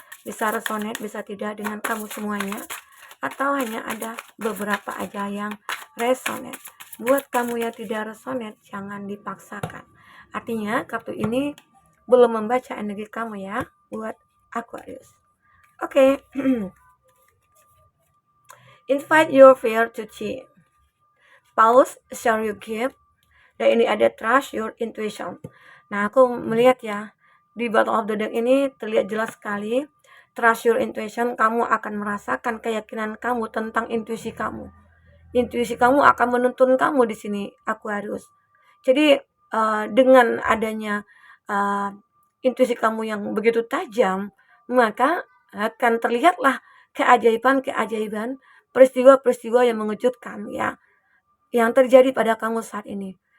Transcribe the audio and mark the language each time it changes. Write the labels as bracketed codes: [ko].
[id] Bisa resonate, bisa tidak dengan kamu semuanya. Atau hanya ada beberapa aja yang resonate. Buat kamu yang tidak resonate, jangan dipaksakan. Artinya kartu ini belum membaca energi kamu ya, buat Aquarius. Oke. [en] Invite your fear to change. Pause, share your gift. [id] Dan ini ada [en] trust your intuition. [id] Nah, aku melihat ya, di [en] bottom of the deck [id] ini terlihat jelas sekali. [en] Trust your intuition, [id] kamu akan merasakan keyakinan kamu tentang intuisi kamu. Intuisi kamu akan menuntun kamu di sini, Aquarius. Jadi dengan adanya intuisi kamu yang begitu tajam, maka akan terlihatlah keajaiban-keajaiban, peristiwa-peristiwa yang mengejutkan ya, yang terjadi pada kamu saat ini.